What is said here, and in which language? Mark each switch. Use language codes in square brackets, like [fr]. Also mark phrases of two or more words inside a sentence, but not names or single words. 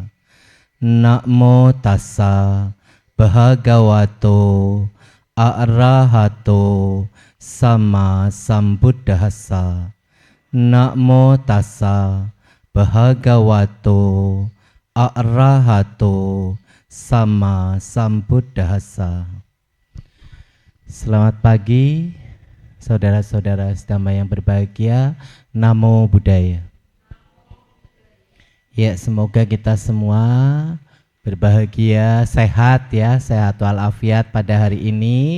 [pi] Namo tassa bhagavato arahato sama sambuddhassa. Namo tassa bhagavato arahato sama sambuddhassa. [id] Selamat pagi, saudara-saudara sedama yang berbahagia. [pi] Namo Buddhaya. [id] Ya, semoga kita semua berbahagia, sehat ya, sehat walafiat pada hari ini.